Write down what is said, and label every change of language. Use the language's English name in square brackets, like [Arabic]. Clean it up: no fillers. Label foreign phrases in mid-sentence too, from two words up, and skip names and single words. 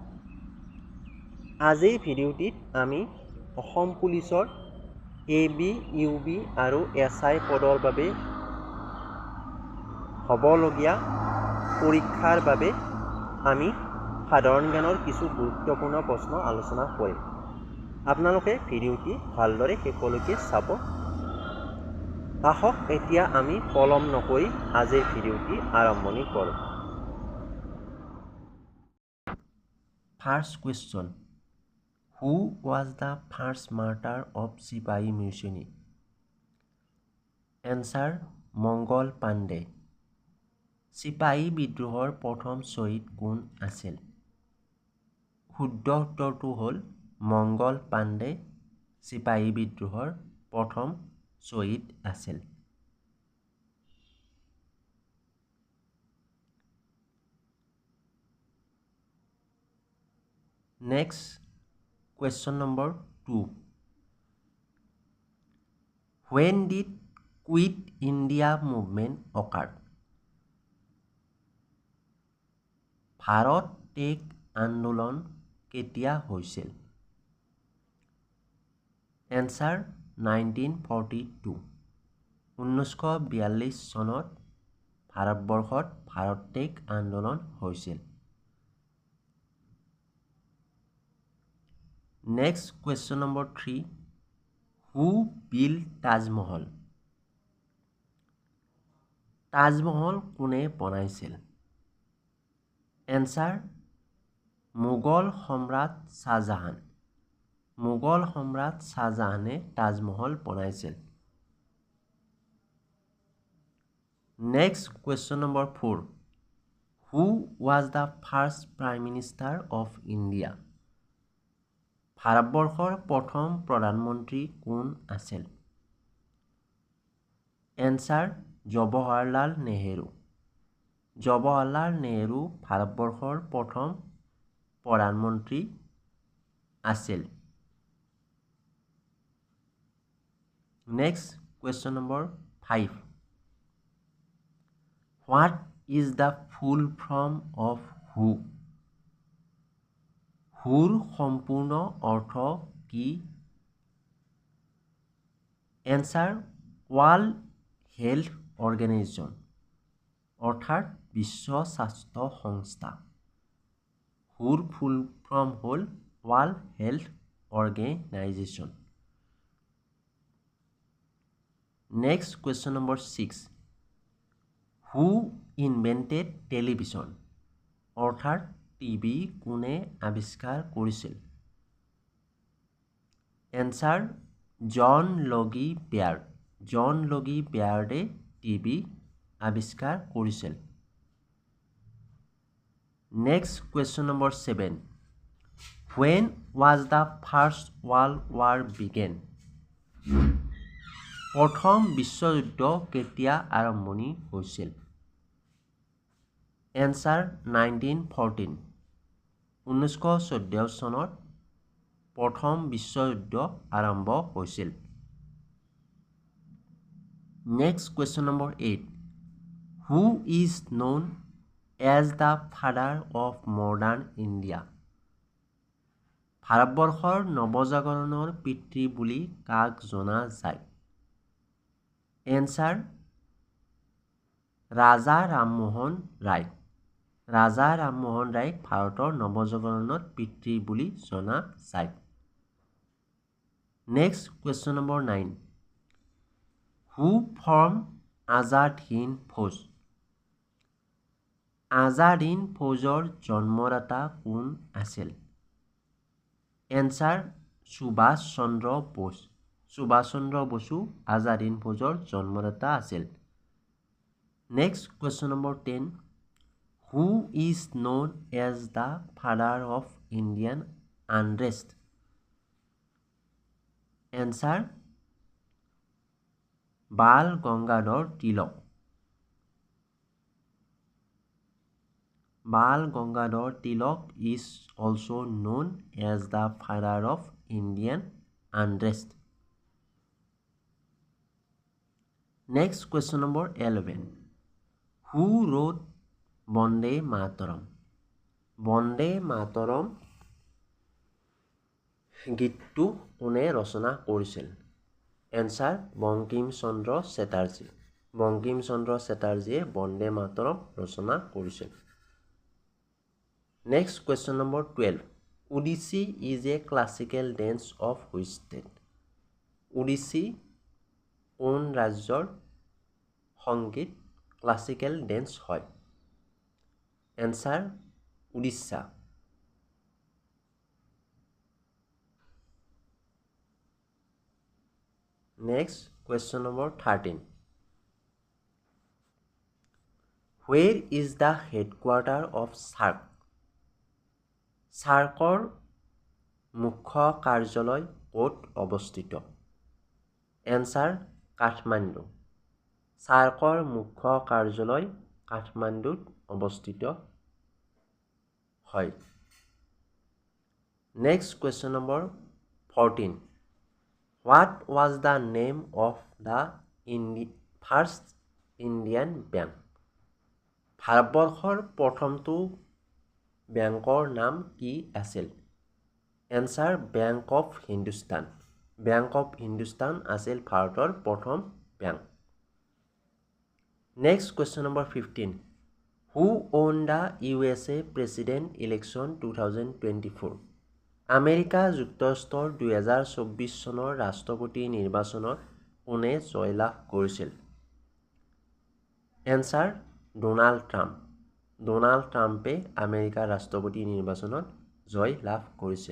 [Assamese] আজিৰ ভিডিঅ'টিত আমি অসম পুলিচৰ AB, UB আৰু SI পদৰ বাবে হ'বলগীয়া পৰীক্ষাৰ বাবে আমি সাধাৰণ জ্ঞানৰ কিছু গুৰুত্বপূৰ্ণ প্ৰশ্ন আলোচনা কৰিম। আপোনালোকে ভিডিঅ'টি ভালদৰে শেষলৈকে চাব। আহক এতিয়া আমি পলম নকৰি আজিৰ ভিডিঅ'টি আৰম্ভণি কৰোঁ। [English] First question, Who was the first martyr of Sipahi Mutiny? Answer, [Assamese] মংগল পাণ্ডে। চিপাহী বিদ্ৰোহৰ প্ৰথম শ্বহীদ কোন আছিল? শুদ্ধ উত্তৰটো হ'ল মংগল পাণ্ডে চিপাহী বিদ্ৰোহৰ প্ৰথম শ্বহীদ আছিল। [English] নেক্সট question number 2. When did Quit India movement occur? [Assamese] ভাৰত ত্যাগ আন্দোলন কেতিয়া হৈছিল? [English] এনচাৰ 1942। [Assamese] 1942 চনত ভাৰতবৰ্ষত ভাৰত ত্যাগ আন্দোলন হৈছিল। [English] Next question number 3. Who built Taj Mahal? [Assamese] তাজমহল কোনে বনাইছিল? এনচাৰ, মোগল সম্ৰাট শাহজাহান। মোগল সম্ৰাট শাহজাহানে তাজমহল বনাইছিল। [English] Next question number 4. Who was the first Prime Minister of India? [Assamese] ভাৰতবৰ্ষৰ প্ৰথম প্ৰধানমন্ত্ৰী কোন আছিল? [English] এনচাৰ, জৱাহৰলাল নেহেৰু। [Assamese] জৱাহৰলাল নেহেৰু ভাৰতবৰ্ষৰ প্ৰথম প্ৰধানমন্ত্ৰী আছিল। [English] Next question number 5. What is the full form of WHO? [Assamese] WHOৰ সম্পূৰ্ণ অৰ্থ কি? এনচাৰ, ৱৰ্ল্ড হেল্থ অৰ্গেনাইজেশ্যন, অৰ্থাৎ বিশ্ব স্বাস্থ্য সংস্থা। WHOৰ [English] full form [Assamese] হ'ল ৱৰ্ল্ড হেল্থ অৰ্গেনাইজেশ্যন। [English] Next question number 6. Who invented television? [Assamese] অৰ্থাৎ টিভি কোনে আৱিষ্কাৰ কৰিছিল? [English] এনচাৰ, জন লগি বেয়াৰ্ড। [Assamese] জন লগি বেয়াৰ্ডে টিভি আৱিষ্কাৰ কৰিছিল। [English] Next question number 7. When was the First World War began? [Assamese] প্ৰথম বিশ্বযুদ্ধ কেতিয়া আৰম্ভণি হৈছিল? [English] এনচাৰ, 1914। [Assamese] 1914 চনত প্ৰথম বিশ্বযুদ্ধ আৰম্ভ হৈছিল। [English] Next question number 8. Who is known as the father of modern India? [Assamese] ভাৰতবৰ্ষৰ নৱজাগৰণৰ পিতৃ বুলি কাক জনা যায়? [English] এনচাৰ, ৰাজা ৰামমোহন ৰায়। [Assamese] ৰাজা ৰামমোহন ৰায়ক ভাৰতৰ নৱজাগৰণৰ পিতৃ বুলি জনা যায়। [English] Next question number 9. who form [Assamese] আজাদ হিন্দ ফৌজ? আজাদ হিন্দ ফৌজৰ জন্মদাতা কোন আছিল? [English] এনচাৰ সুভাষ চন্দ্ৰ বোস। [Assamese] সুভাষ চন্দ্ৰ বসু আজাদ হিন্দ ফৌজৰ জন্মদাতা আছিল। [English] Next question number 10, who is known as the father of Indian unrest? এনচাৰ বাল গংগাধৰ তিলক। বাল গংগাধৰ তিলক is also known as the father of Indian unrest. Next question number 11. Who wrote Bande Mataram? [Assamese] Bande Mataram গীতটো কোনে ৰচনা কৰিছিল? [English] এনচাৰ বংকিম চন্দ্ৰ চেটাৰ্জী। [Assamese] বংকিম চন্দ্ৰ চেটাৰ্জীয়ে বন্দে মাতৰম ৰচনা কৰিছিল। [English] Next question number 12. Odissi is a classical dance of which state? [Assamese] Odissi কোন ৰাজ্যৰ সংগীত [English] classical dance [Assamese] হয়? [English] এনচাৰ উৰিষ্যা। Next question number 13. Where is the headquarter of SAARC? [Assamese] SAARCৰ মুখ্য কাৰ্যালয় ক'ত অৱস্থিত? এনচাৰ কাঠমাণ্ডু। SAARCৰ মুখ্য কাৰ্যালয় কাঠমাণ্ডুত অৱস্থিত হয়। [English] Next question number 14. What was the name of the first Indian bank? [Assamese] ভাৰতবৰ্ষৰ প্ৰথমটো বেংকৰ নাম কি আছিল? [English] এনচাৰ বেংক অফ হিন্দুস্তান। [Assamese] বেংক অফ হিন্দুস্তান আছিল ভাৰতৰ প্ৰথম বেংক। [English] Next question number 15. Who won the USA President Election 2024? [Assamese] আমেৰিকা যুক্তৰাষ্ট্ৰৰ 2024 চনৰ ৰাষ্ট্ৰপতি নিৰ্বাচনত কোনে জয়লাভ কৰিছিল? [English] এনচাৰ ডোনাল্ড ট্ৰাম্প। [Assamese] ডোনাল্ড ট্ৰাম্পে আমেৰিকাৰ ৰাষ্ট্ৰপতি নিৰ্বাচনত জয় লাভ কৰিছিল।